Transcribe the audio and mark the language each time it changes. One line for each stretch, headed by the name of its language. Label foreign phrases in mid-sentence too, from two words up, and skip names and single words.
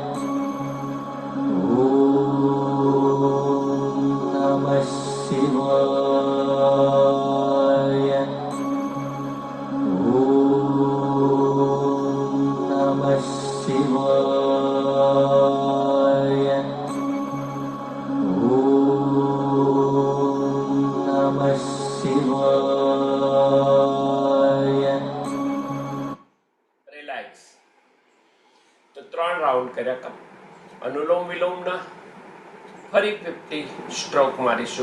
Sanskrit: ॐ नमः शिवाय ॐ नमः शिवाय ॐ नमः शिवाय
Gujarati: રિલેક્સ. તો 3 રાઉન્ડ કર્યા. અનુલોમ વિલોમના ફરી 50 સ્ટ્રોક મારીશું.